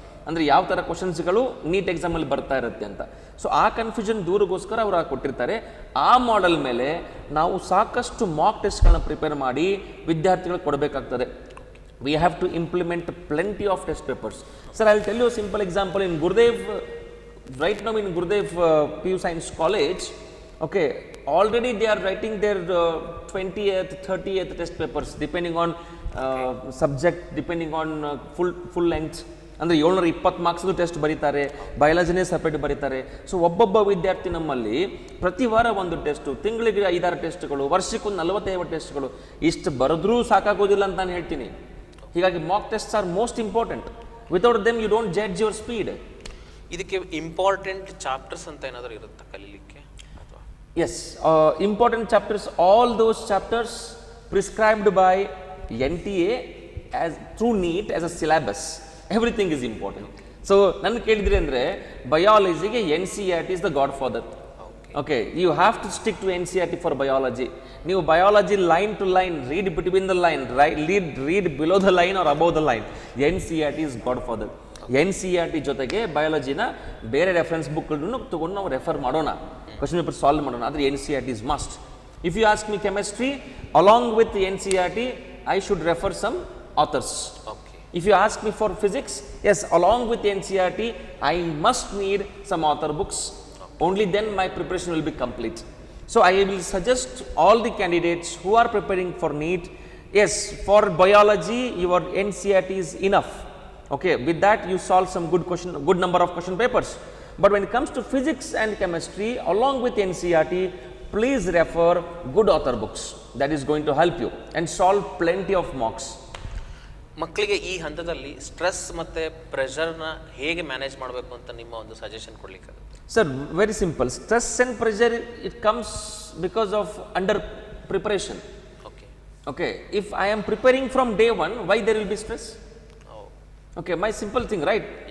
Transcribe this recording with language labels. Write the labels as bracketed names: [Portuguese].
[Kannada] ಅಂದರೆ ಯಾವ ಥರ ಕ್ವಶನ್ಸ್ಗಳು ನೀಟ್ ಎಕ್ಸಾಮಲ್ಲಿ ಬರ್ತಾ ಇರುತ್ತೆ ಅಂತ. ಸೊ ಆ ಕನ್ಫ್ಯೂಷನ್ ದೂರಗೋಸ್ಕರ ಅವರು ಕೊಟ್ಟಿರ್ತಾರೆ. ಆ ಮಾಡೆಲ್ ಮೇಲೆ ನಾವು ಸಾಕಷ್ಟು ಮಾಕ್ ಟೆಸ್ಟ್ಗಳನ್ನ ಪ್ರಿಪೇರ್ ಮಾಡಿ ವಿದ್ಯಾರ್ಥಿಗಳಿಗೆ ಕೊಡಬೇಕಾಗ್ತದೆ. [English] We have to implement plenty of test papers. Sir, I will tell you a simple example. In Gurudev, right now in Gurudev PU Science College, okay, already they are writing their 20th, 30th test papers depending on subject, depending on full length. [Kannada] ಅಂದರೆ 720 ಮಾರ್ಕ್ಸ್ದು test ಬರೀತಾರೆ, ಬಯಾಲಜಿನೇ separate ಬರೀತಾರೆ. So ಒಬ್ಬೊಬ್ಬ ವಿದ್ಯಾರ್ಥಿ ನಮ್ಮಲ್ಲಿ ಪ್ರತಿ ವಾರ ಒಂದು test, ತಿಂಗಳಿಗೆ 5-6 ಟೆಸ್ಟ್ಗಳು, ವರ್ಷಕ್ಕೊಂದು 45 ಟೆಸ್ಟ್ಗಳು, ಇಷ್ಟು ಬರೆದ್ರೂ ಸಾಕಾಗೋದಿಲ್ಲ ಅಂತ ನಾನು ಹೇಳ್ತೀನಿ. [English] ಹೀಗಾಗಿ mock tests are most important. Without them you don't judge your speed. [Kannada] ಇದಕ್ಕೆ ಇಂಪಾರ್ಟೆಂಟ್ ಚಾಪ್ಟರ್ಸ್ ಅಂತ ಏನಾದರೂ ಇರುತ್ತಾ ಕಲೀಲಿಕ್ಕೆ? [English] Yes, important chapters, all those chapters prescribed by NTA as through NEET as a syllabus, everything is important. [Kannada] So ನನ್ನ ಕೇಳಿದ್ರಿ ಅಂದರೆ ಬಯಾಲಜಿಗೆ NCERT [English] Is the godfather. Okay, you have to stick to NCERT for biology. ನೀವು biology line to line, read between the line, read below the line or above the line. NCERT is godfather. [Kannada] NCERT ಜೊತೆಗೆ ಬಯಾಲಜಿನ ಬೇರೆ reference ಬುಕ್ಗಳನ್ನು ತೊಗೊಂಡು ನಾವು refer ಮಾಡೋಣ, question paper solve ಮಾಡೋಣ. [English] ಆದರೆ NCERT is must. If you ask me chemistry, along with NCERT I should refer some authors. If you ask me for physics, yes, along with NCERT, I must need some author books. Only then my preparation will be complete. So I will suggest all the candidates who are preparing for NEET, yes, for biology, your NCERT is enough. Okay, with that you solve some good number of question papers. But when it comes to physics and chemistry, along with NCERT, please refer good author books. That is going to help you and solve plenty of mocks. [Kannada] ಮಕ್ಕಳಿಗೆ ಈ ಹಂತದಲ್ಲಿ stress ಮತ್ತು ಪ್ರೆಷರ್ನ ಹೇಗೆ manage ಮಾಡಬೇಕು ಅಂತ ನಿಮ್ಮ ಒಂದು suggestion ಕೊಡಲಿಕ್ಕಾಗುತ್ತೆ? [English] Sir, very simple. Stress and pressure it comes because of under preparation. Okay, if I am preparing from day one, why there will be stress? Okay, my simple thing, right?